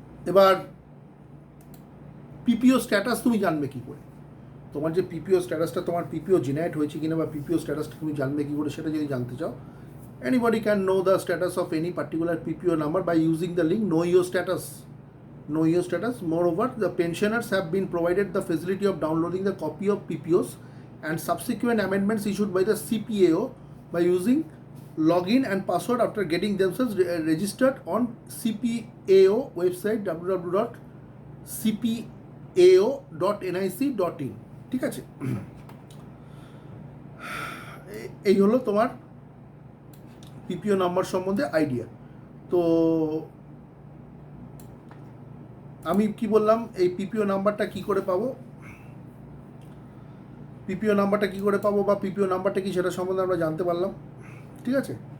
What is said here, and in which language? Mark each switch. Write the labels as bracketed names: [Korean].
[Bangla] এবার পিপিও স্ট্যাটাস তুমি জানবে কী করে? তোমার যে পিপিও স্ট্যাটাসটা, তোমার পিপিও জেনারেট হয়েছে কিনা বা পিপিও স্ট্যাটাসটা তুমি জানবে কী করে, সেটা যদি জানতে চাও, [English] anybody can know the status of any particular PPO number by using the link Know Your Status. Know Your Status. Moreover, the pensioners have been provided the facility of downloading the copy of PPOs and subsequent amendments issued by the CPAO by using login and password after getting themselves registered on CPAO website www.cpao.nic.in, [Bangla] ঠিক আছে। এই হলো তোমার পিপিও number সম্বন্ধে idea. তো আমি কি বললাম, এই পিপিও নাম্বারটা কি করে পাবো, পিপিও নাম্বারটা কি করে পাবো বা পিপিও নাম্বারটা কি সেটা সম্বন্ধে আমরা জানতে পারলাম, ঠিক আছে।